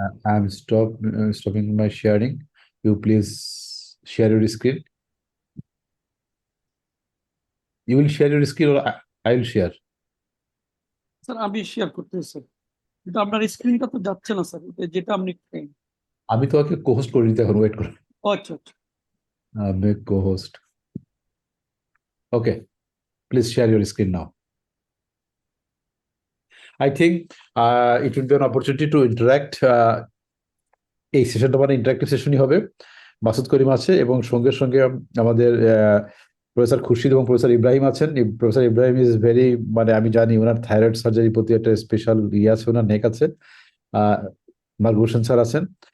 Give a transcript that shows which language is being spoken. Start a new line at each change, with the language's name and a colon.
English: I am stopping my sharing. You please share your screen. You will share your screen or I will share?
Bangla: Sir আমি share করতেছি sir, কিন্তু আপনার স্ক্রিনটা তো যাচ্ছে না স্যার, যেটা আপনি আমি তোমাকে co-host করে দিতে, এখন ওয়েট করো। আচ্ছা আচ্ছা,
English: Make co-host. Okay, please share your screen now. I think it will be an opportunity to interact.
Bangla: এই সেশনটা মানে ইন্টারাক্টিভ সেশনই হবে। মাসুদ করিম আছে এবং সঙ্গে সঙ্গে আমাদের প্রফেসর খুরশিদ এবং প্রফেসর ইব্রাহিম আছেন। প্রফেসর ইব্রাহিম ইজ ভেরি, মানে আমি জানি ওনার থাইরয়েড সার্জারির প্রতি একটা স্পেশাল ইয়ে আছে, ওনার নেক আছে। মারগুলশন স্যার আছেন।